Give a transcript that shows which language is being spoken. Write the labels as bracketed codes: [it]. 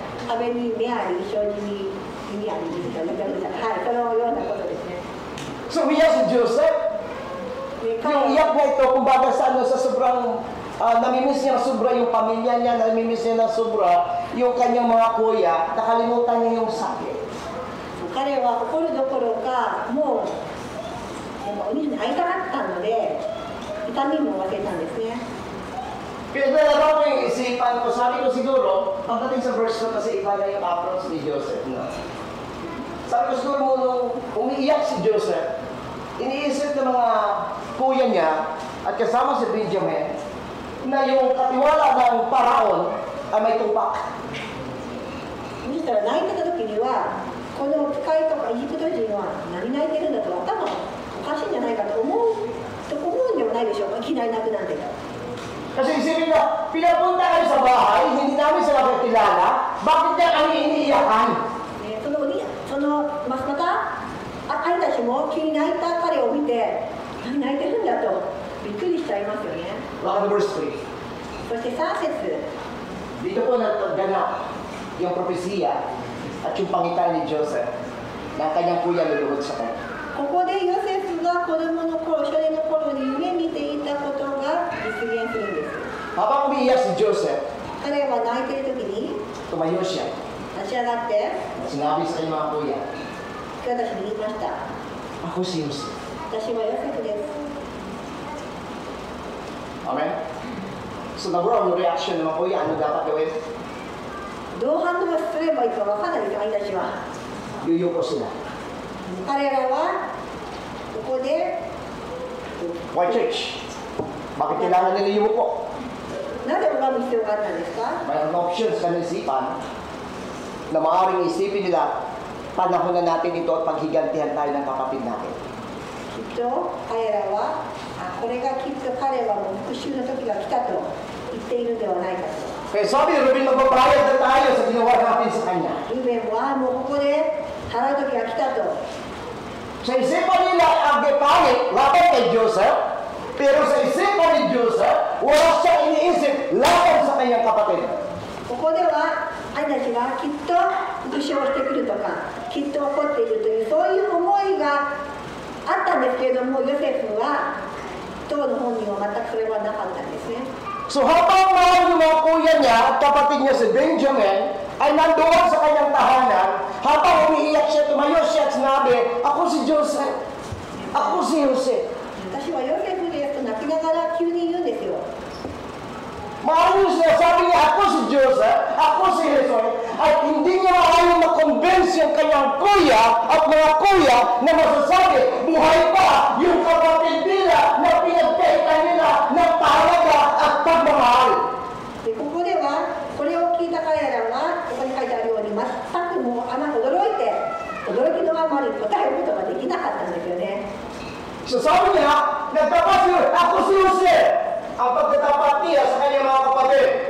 [ja] 壁に目あり、障子に耳ありですかね。はい、そのようなことですね。 [tl] So, umiyak si Joseph. Yung iyak na ito, kumbaga sa sobrang namimiss niya sobra yung pamilya niya, namimiss niya na sobra yung kanyang mga kuya, nakalimutan niya yung sakit. [ja] 彼は怒るどころか、もうお兄さんに会いたかったので、痛みも忘れたんですね。 [tl] Kaya nalaro ko yung isipan ko, sabi ko siguro, pagdating sa verse 2 kasi iba na yung approach ni Joseph. No? Sabi ko siguro mo nung umiiyak si Joseph, iniisip ng mga kuya niya at kasama si Benjamin na yung katiwala ng paraon ay may tumpak. [ja] そしたら泣いてた時には、この使いとかエジプト人は何泣いてるんだと頭おかしいんじゃないかと思うんではないでしょうか。いきなり泣くなんて。 [tl] Kasi isipin na, pinapunta kayo sa bahay, hindi namin sila kakilala, bakit niya kami iniiyakan? [ja] そのまた兄たちも急に泣いた彼を見て、何泣いてるんだとびっくりしちゃいますよね。 [en] Look at verse 3. [ja] そして3節 [tl] Dito po nagganap yung propesiya at yung pangitain ni Joseph na kanyang kuya luluhod sa kanya. [ja] ここでヨセフが子供の頃、少年の頃に夢見ていたことが実現するんです。 [tl] Habang umiiyak si Joseph, [ja] 彼は泣いている時に [tl] tumayo siya. [ja] 立ち上がって、 [tl] Sinabi sa kanyang mga kuya, [ja] 私に言いました。 [tl] ako si Joseph. [ja] 私はヨセフです。 [tl] Amen? So nag-roll yung reaction ng mga kuya, ano dapat gawin? [ja] どう反応すればいいか分からないです、兄たちは。 [tl] Yuyuko sila. [ja] 彼らはここで [en] Why church? [tl] Bakit kailangan nila yumuko? [ja] なぜ拝む必要があったんですか？ [tl] Mayroong options sa isipan na maaaring isipin nila, panahon na natin ito at paghigantihan tayo ng kapatid natin. [ja] きっと彼らは、これがきっと彼はもう復讐の時が来たと言っているのではないかと。 [tl] Kaya sabi ni Ruben, magbabayad na tayo sa ginawa natin sa kanya. [ja] ルベンはもうここで払う時が来たと。 [tl] Sa isipan nila ang gepangit laban kay Joseph, pero sa isipan ni Joseph, wala siya iniisip laban sa kanyang kapatid. [ja] ここでは兄たちがきっと復讐をしてくるとか、きっと怒っているというそういう思いがあったんですけれども、ヨセフは当の本人は全くそれはなかったんですね。 [tl] So habang mahal yung mga kuya niya at kapatid niya si Benjamin ay nandoon sa kanyang tahanan, habang umiiyak siya, tumayo siya at sinabi, ako si Joseph, ako si Jose. [ja] 私はヨセフですと泣きながら急に言うんですよ。 [tl] Maayos niya, sabi niya, ako si Joseph, ako si Jose, at hindi niya maayong makonvince yung kanyang kuya at mga kuya na masasabi, buhay pa yung kapatid nila na pinagkaitan nila ng talaga at pagmamahal. [ja] でここではこれを聞いた彼らはここに書いてあるように全くもう驚きのあまり答えることができなかったんですよね。 [tl] So sabi niya, nagtapat siya, ako si Jose. Ang pagkatapat niya sa kanyang mga kapatid.